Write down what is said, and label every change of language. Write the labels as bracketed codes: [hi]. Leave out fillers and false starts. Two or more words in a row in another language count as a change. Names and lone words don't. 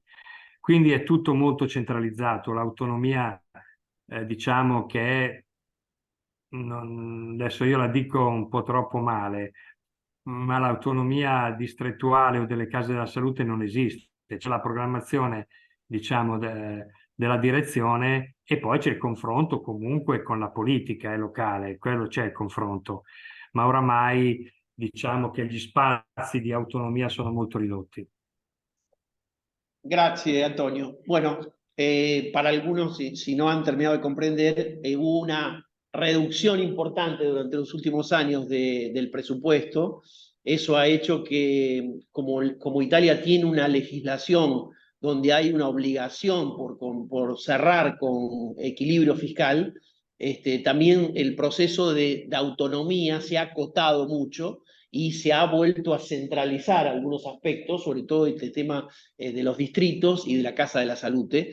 [it] Quindi è tutto molto centralizzato, l'autonomia diciamo che è, adesso io la dico un po' troppo male, ma l'autonomia distrettuale o delle case della salute non esiste. C'è la programmazione, diciamo, della direzione e poi c'è il confronto comunque con la politica locale, quello c'è il confronto, ma oramai diciamo che gli spazi di autonomia sono molto ridotti. [es] Gracias, Antonio. Bueno, para algunos, si no han terminado de comprender, hubo una reducción importante durante los últimos años del presupuesto. Eso ha hecho que, como Italia tiene una legislación donde hay una obligación por cerrar con equilibrio fiscal, también el proceso de autonomía se ha acotado mucho y se ha vuelto a centralizar algunos aspectos, sobre todo este tema de los distritos y de la Casa de la Salute.